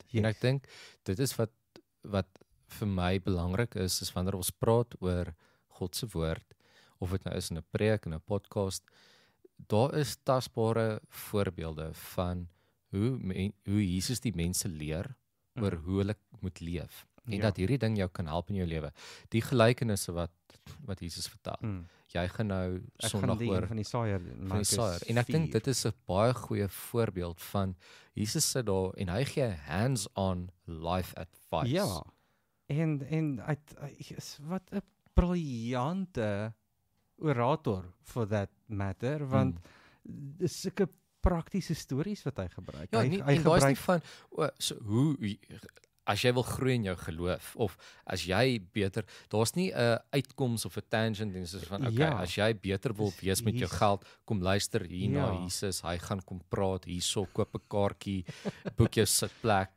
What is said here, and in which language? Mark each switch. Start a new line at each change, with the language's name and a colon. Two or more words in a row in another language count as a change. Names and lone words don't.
Afrikaans: En ek dink dit is wat vir my belangrik is wanneer ons praat oor God se woord, of dit nou is in 'n preek, in 'n podcast, daar is tasbare voorbeelde van hoe Jesus die mense leer oor hoe hulle moet leef. En dat hierdie ding jou kan help in jou lewe. Die gelykenisse wat Jesus vertel. Jy gaan nou Sondag oor van die saaier, van die saaier. En ek dink dit is 'n baie goeie voorbeeld van Jesus sit daar en hy gee
English: hands-on life advice.
Afrikaans: Ja. En wat 'n briljante
English: orator for that matter,
Afrikaans: want dis sulke praktiese stories wat hy gebruik. Ja, hy gebruik nie van hoe as jy wil groei in jou geloof of as jy beter, daar's nie 'n uitkoms of 'n tangent en soos van okay, as jy beter wil wees met jou geld, kom luister hier na Jesus, hy gaan kom praat hierso, koop 'n kaartjie, boek jou sitplek.